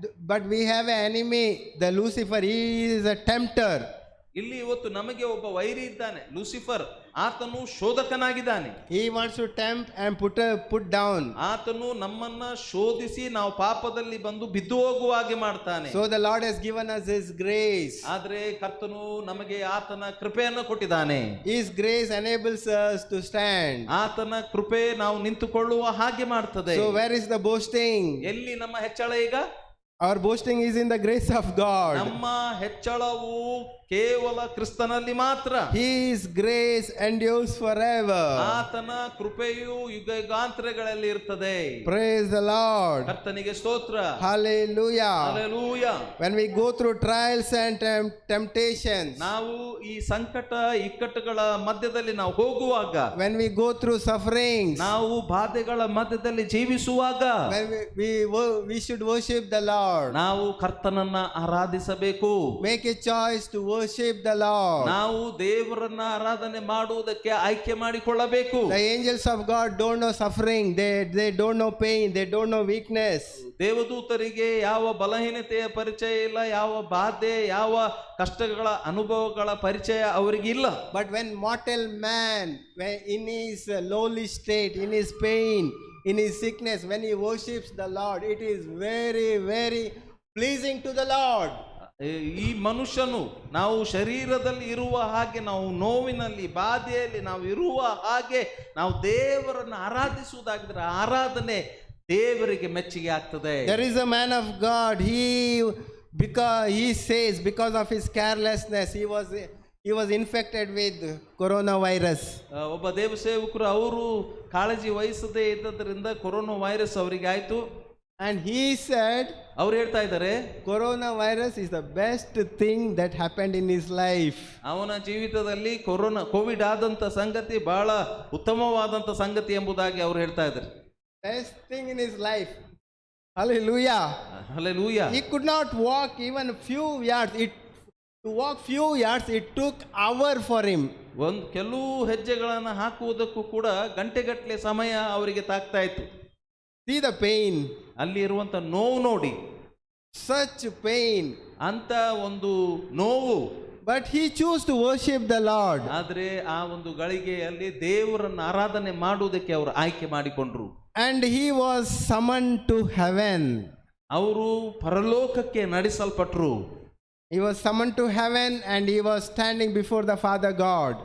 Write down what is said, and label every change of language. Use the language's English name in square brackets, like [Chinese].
[English] But we have an enemy, the Lucifer. He is a tempter. [Kannada] ಇಲ್ಲಿ ಇವತ್ತು ನಮಗೆ ಒಬ್ಬ ವೈರಿ ಇದ್ದಾನೆ, ಲೂಸಿಫರ್. ಆತನು ಶೋಧಕನಾಗಿದ್ದಾನೆ. [English] He wants to tempt and put down. [Kannada] ಆತನು ನಮ್ಮನ್ನ ಶೋಧಿಸಿ ನಾವು ಪಾಪದಲ್ಲಿ ಬಂದು ಬಿದ್ದು ಹೋಗುವ ಹಾಗೆ ಮಾಡ್ತಾನೆ. [English] So the Lord has given us His grace. [Kannada] ಆದ್ರೆ ಕರ್ತನು ನಮಗೆ ಆತನ ಕೃಪೆಯನ್ನು ಕೊಟ್ಟಿದ್ದಾನೆ. [English] His grace enables us to stand. [Kannada] ಆತನ ಕೃಪೆ ನಾವು ನಿಂತುಕೊಳ್ಳುವ ಹಾಗೆ ಮಾಡ್ತದೆ. [English] So where is the boasting? [Kannada] ಎಲ್ಲಿ ನಮ್ಮ ಹೆಚ್ಚಳ ಈಗ? [English] Our boasting is in the grace of God. [Kannada] ನಮ್ಮ ಹೆಚ್ಚಳವು ಕೇವಲ ಕ್ರಿಸ್ತನಲ್ಲಿ ಮಾತ್ರ. [English] His grace endures forever. [Kannada] ಆತನ ಕೃಪೆಯು ಯುಗಾಂತರಗಳಲ್ಲಿ ಇರ್ತದೆ. [English] Praise the Lord. [Kannada] ಕರ್ತನಿಗೆ ಸ್ತೋತ್ರ. [English] Hallelujah. [Kannada] Hallelujah. [English] When we go through trials and temptations, [Kannada] ನಾವು ಈ ಸಂಕಟ ಇಕ್ಕಟ್ಟುಗಳ ಮಧ್ಯದಲ್ಲಿ ನಾವು ಹೋಗುವಾಗ, [English] when we go through sufferings, [Kannada] ನಾವು ಬಾಧೆಗಳ ಮಧ್ಯದಲ್ಲಿ ಜೀವಿಸುವಾಗ, [English] when we should worship the Lord. [Kannada] ನಾವು ಕರ್ತನನ್ನ ಆರಾಧಿಸಬೇಕು. [English] Make a choice to worship the Lord. [Kannada] ನಾವು ದೇವರನ್ನ ಆರಾಧನೆ ಮಾಡುವುದಕ್ಕೆ ಆಯ್ಕೆ ಮಾಡಿಕೊಳ್ಳಬೇಕು. [English] The angels of God don't know suffering. They don't know pain. They don't know weakness. [Kannada] ದೇವದೂತರಿಗೆ ಯಾವ ಬಲಹೀನತೆಯ ಪರಿಚಯ ಇಲ್ಲ, ಯಾವ ಬಾಧೆ, ಯಾವ ಕಷ್ಟಗಳ ಅನುಭವಗಳ ಪರಿಚಯ ಅವರಿಗಿಲ್ಲ. [English] But when mortal man, when in his lowly state, in his pain, in his sickness, when he worships the Lord, it is very, very pleasing to the Lord. [Kannada] ಈ ಮನುಷ್ಯನು ನಾವು ಶರೀರದಲ್ಲಿ ಇರುವ ಹಾಗೆ, ನಾವು ನೋವಿನಲ್ಲಿ ಬಾಧೆಯಲ್ಲಿ ನಾವು ಇರುವ ಹಾಗೆ ನಾವು ದೇವರನ್ನು ಆರಾಧಿಸುವುದಾಗಿದ್ರೆ ಆರಾಧನೆ ದೇವರಿಗೆ ಮೆಚ್ಚುಗೆ ಆಗ್ತದೆ. [English] There is a man of God. He says because of his carelessness he was infected with coronavirus. [Kannada] ಒಬ್ಬ ದೇವಸೇವಕರು ಅವರು ಕಾಳಜಿ ವಹಿಸದೇ ಇದ್ದದರಿಂದ ಕೊರೋನಾ ವೈರಸ್ ಅವರಿಗೆ ಆಯ್ತು. [English] And he said, [Kannada] ಅವ್ರು ಹೇಳ್ತಾ ಇದ್ದಾರೆ, [English] coronavirus is the best thing that happened in his life. [Kannada] ಅವನ ಜೀವಿತದಲ್ಲಿ ಕೋವಿಡ್ ಆದಂತ ಸಂಗತಿ ಬಹಳ ಉತ್ತಮವಾದಂತ ಸಂಗತಿ ಎಂಬುದಾಗಿ ಅವ್ರು ಹೇಳ್ತಾ ಇದ್ದಾರೆ. [English] Best thing in his life. Hallelujah. Hallelujah. He could not walk even few yards. To walk few yards, it took hour for him. [Kannada] ಕೆಲವು ಹೆಜ್ಜೆಗಳನ್ನು ಹಾಕುವುದಕ್ಕೂ ಕೂಡ ಗಂಟೆಗಟ್ಟಲೆ ಸಮಯ ಅವರಿಗೆ ತಾಗ್ತಾ ಇತ್ತು. [English] See the pain. [Kannada] ಅಲ್ಲಿ ಇರುವಂತ ನೋವು ನೋಡಿ, [English] such pain, [Kannada] ಅಂತ ಒಂದು ನೋವು. [English] But he chose to worship the Lord. [Kannada] ಆದರೆ ಆ ಒಂದು ಗಳಿಗೆಯಲ್ಲಿ ದೇವರನ್ನು ಆರಾಧನೆ ಮಾಡುವುದಕ್ಕೆ ಅವರು ಆಯ್ಕೆ ಮಾಡಿಕೊಂಡ್ರು. [English] And he was summoned to heaven. [Kannada] ಅವರು ಪರಲೋಕಕ್ಕೆ ನಡೆಸಲ್ಪಟ್ರು. [English] He was summoned to heaven and he was standing before the Father God.